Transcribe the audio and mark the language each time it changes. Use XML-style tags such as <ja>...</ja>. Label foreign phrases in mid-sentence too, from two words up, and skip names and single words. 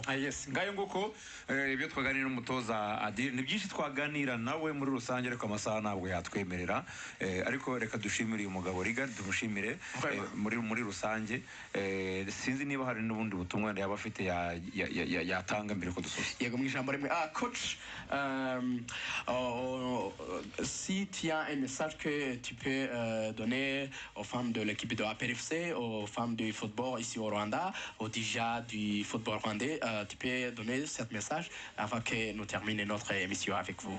<rw>Yes, ngayo nguko ibyo twaganira n'umutoza Adil, ni byinshi twaganira nawe muri rusange, ariko amasaha ntabwo yatwemerera, ariko reka dushimire uyu mugabo Rigard, tumushimire muri rusange. Sinzi niba hari n'ubundi butumwa yaba afite yatanga mbere ko dusoza. Yego, mu ijambo rimwe,</rw> <fr>coach, si tu as un message que tu peux donner aux femmes de l'équipe de APR FC, aux femmes du football ici au Rwanda, aux dirigeants du football rwandais, tu peux donner ce message avant que nous terminions notre émission avec vous.</fr>